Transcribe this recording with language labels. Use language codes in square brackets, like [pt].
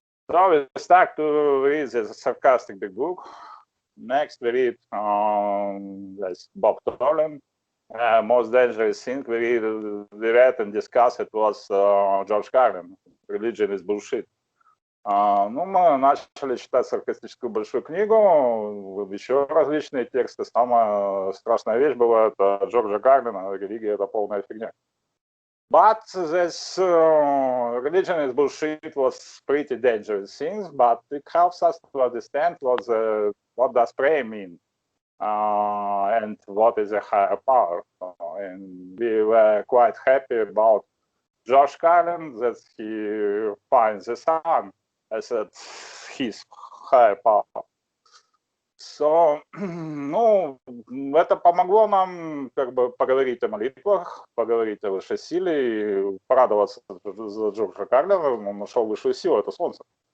[en] So we start to read the sarcastic big book. Next we read Bob Tolan. Most dangerous thing we read and discussed it was George Carlin. Religion is bullshit. [ru] Ну, мы начали читать саркастическую большую книгу, еще различные тексты. Самая страшная вещь была это Джорджа Карлина, религия это полная фигня. [en] But this religion is bullshit was pretty dangerous things, but it helps us to understand what does prayer mean and what is a higher power. And we were quite happy about George Carlin that he finds the sun as his higher power. [ru] So, ну, это помогло нам как бы поговорить о молитвах, поговорить о высшей силе и порадоваться за Джорджа Карлина, он нашел высшую силу, это солнце.